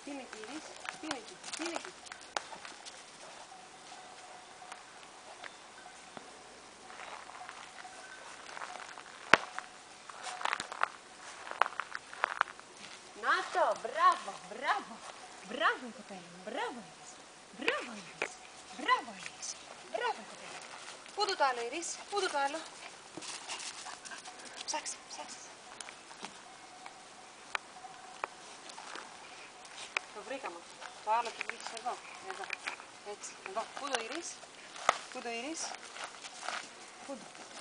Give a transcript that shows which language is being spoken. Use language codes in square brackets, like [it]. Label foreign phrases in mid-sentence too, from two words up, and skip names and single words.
[it] Iris, vieni qui, vieni qui. Nato, bravo, bravo, bravo il capello, bravo Iris, bravo Iris, bravo Iris, bravo il capello. [el] Πού το άλλο, Iris, πού το άλλο. Ψάξε, ψάξε. Το βρήκαμε. Το άλλο το βρήκες εδώ, εδώ, έτσι, εδώ. Πού το Iris, πού το Iris, πού το.